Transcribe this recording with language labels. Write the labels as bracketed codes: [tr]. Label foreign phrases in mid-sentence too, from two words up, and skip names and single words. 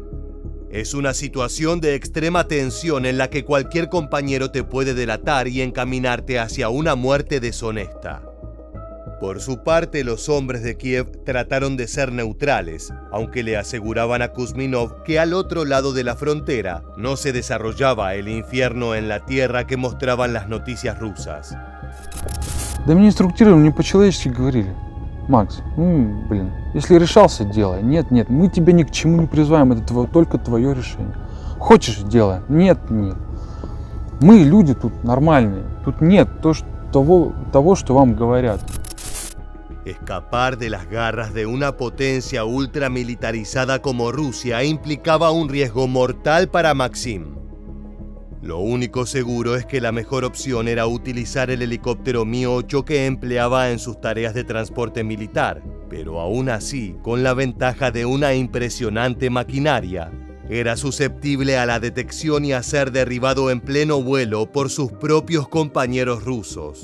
[es] Es una situación de extrema tensión en la que cualquier compañero te puede delatar y encaminarte hacia una muerte deshonesta. Por su parte, los hombres de Kiev trataron de ser neutrales, aunque le aseguraban a Kuzminov que al otro lado de la frontera no se desarrollaba el infierno en la tierra que mostraban las noticias rusas. [ru] Да меня инструктировали, мне по-человечески говорили: Макс, если решался, делай. Нет, мы тебя ни к чему не призываем, это только твое решение. Хочешь, делай. Нет. Мы люди тут нормальные, тут нет того, что вам говорят. [es] Escapar de las garras de una potencia ultramilitarizada como Rusia implicaba un riesgo mortal para Maxim. Lo único seguro es que la mejor opción era utilizar el helicóptero Mi-8 que empleaba en sus tareas de transporte militar, pero aún así, con la ventaja de una impresionante maquinaria, Era susceptible a la detección y a ser derribado en pleno vuelo por sus propios compañeros rusos.